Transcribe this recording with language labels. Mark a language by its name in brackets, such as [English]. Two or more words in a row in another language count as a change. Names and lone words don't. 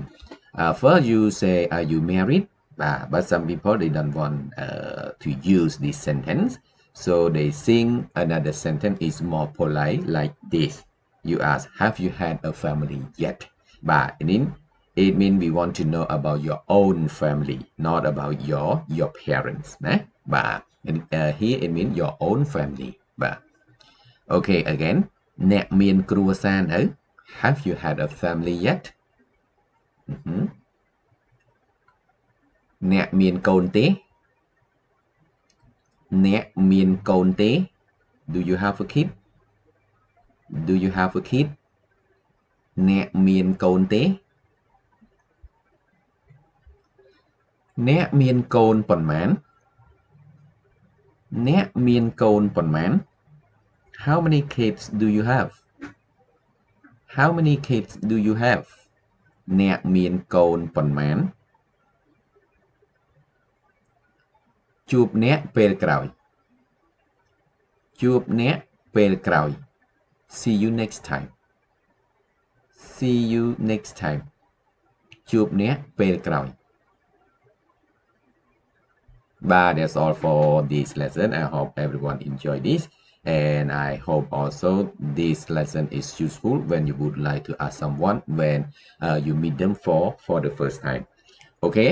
[English] First, you say, "Are you married?" But some people they don't want to use this sentence, so they think another sentence is more polite, like this. You ask, "Have you had a family yet?" But it means we want to know about your own family, not about your parents [Khmer] ណាបាទ [English] here it means your own family បាទ Okay again [Khmer] អ្នកមានគ្រួសារនៅ [English] Have you had a family yet [Khmer] អ្នកមានកូនទេ អ្នកមានកូនទេ [English] Do you have a kid Do you have a kid [Khmer] អ្នកមានកូនទេ អ្នកមានកូនប៉ុន្មាន អ្នកមានកូនប៉ុន្មាន [English] How many kids do you have How many kids do you have [Khmer] អ្នកមានកូនប៉ុន្មាន ជួបអ្នកពេលក្រោយ ជួបអ្នកពេលក្រោយ [English] See you next time See you next time [Khmer] ជួបអ្នកពេលក្រោយ [English] But that's all for this lesson. I hope everyone enjoyed this. And I hope also this lesson is useful when you would like to ask someone when you meet them for the first time. Okay?